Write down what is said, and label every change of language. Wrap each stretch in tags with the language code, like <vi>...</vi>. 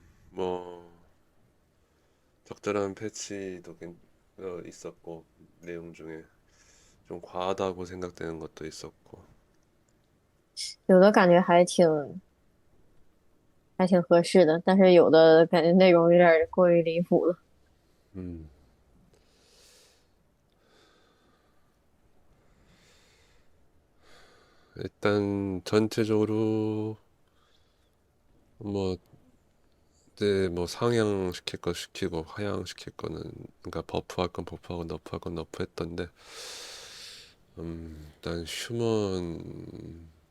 <ko>뭐, 적절한 패치도 있었고, 내용 중에 좀 과하다고 생각되는 것도 있었고,</ko> <zh>有的感觉还挺合适的，但是有的感觉内容有点过于离谱了。</zh> <ko>음, 일단 전체적으로 뭐, 이제 뭐 상향시킬 거 시키고 하향시킬 거는 그러니까 버프할 건 버프하고 너프할 건 너프했던데, 일단 휴먼</ko>